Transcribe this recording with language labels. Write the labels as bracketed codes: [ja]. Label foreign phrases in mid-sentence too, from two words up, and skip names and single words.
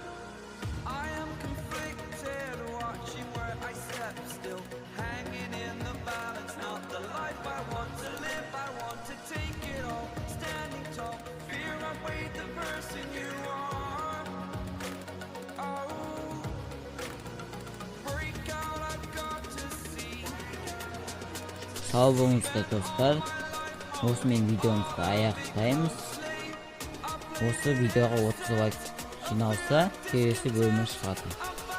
[en] I am conflicted, watching where I step still, hanging in the balance. Not the life I want to live, I want to take it all. Standing tall, fear I weighed the person you are. Oh, break out, I've got to see. [kk] Сау болыңыздар достар. Осымен видеомызды аяқтаймыз. Осы видеоға 30 лайк жиналса, келесі бөлімі шығады.